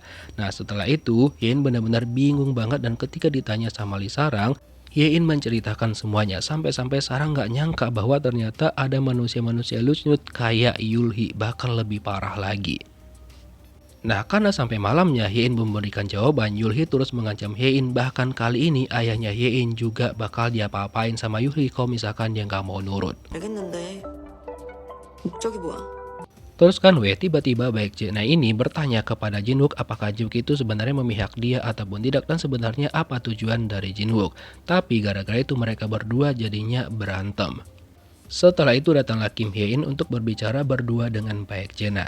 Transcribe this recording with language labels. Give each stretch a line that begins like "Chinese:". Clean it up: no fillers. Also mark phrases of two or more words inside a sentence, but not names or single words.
Indonesian: Nah setelah itu Hye-in benar-benar bingung banget dan ketika ditanya sama Lee Sarang, Hye-in menceritakan semuanya sampai-sampai Sarang nggak nyangka bahwa ternyata ada manusia-manusia lucu kayak Yulhee, bahkan lebih parah lagi. Nah karena sampai malamnya Hye-in memberikan jawaban, Yulhee terus mengancam Hye-in, bahkan kali ini ayahnya Hye-in juga bakal diapa-apain sama Yulhee kalau misalkan dia nggak mau nurut.
Korean: 알겠는데 목적이 뭐야?
Indonesian: Terus kan tiba-tiba Baekjena ini bertanya kepada Jinwook apakah Jinwook itu sebenarnya memihak dia ataupun tidak dan sebenarnya apa tujuan dari Jinwook. Tapi gara-gara itu mereka berdua jadinya berantem. Setelah itu datanglah Kim Hye-in untuk berbicara berdua dengan Baekjena.